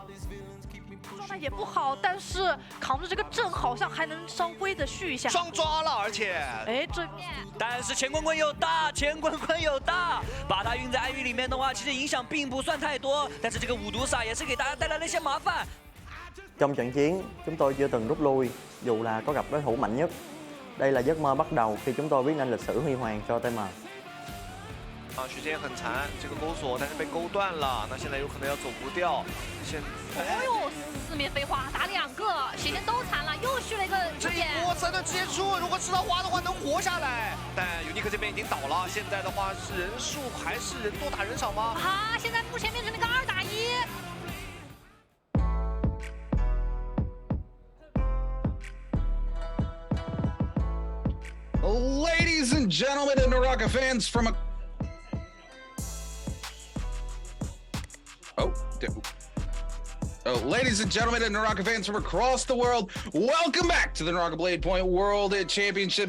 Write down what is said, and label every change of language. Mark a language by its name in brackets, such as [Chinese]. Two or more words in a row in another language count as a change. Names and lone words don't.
[Chinese] 状态也不好，但是扛着这个阵好像还能稍微的续一下。双抓了，而且，哎，这面，但是钱滚滚有大，钱滚滚有大，把他运在暗域里面的话，其實影響並不算太多，但是這個五毒煞也是給大家帶來了一些麻煩。 [Vietnamese] Trong trận chiến, chúng tôi chưa từng rút lui, dù là có gặp đối thủ mạnh nhất. Đây là giấc mơ bắt đầu khi chúng tôi viết nên lịch sử huy hoàng cho TM. [Chinese] 啊，时间很残，这个钩索但是被勾断了，那现在有可能要走不掉。现哎呦，四面飞花打2个，血线都残了，又续了一个这一波3段接触，如果吃到花的话能活下来。但尤尼克这边已经倒了，现在的话是人数还是人多打人少吗？啊，现在目前变成了个2打1。 [English] Ladies and gentlemen and Naraka fans from ladies and gentlemen and Naraka fans from across the world, welcome back to the Naraka Blade Point World Championships.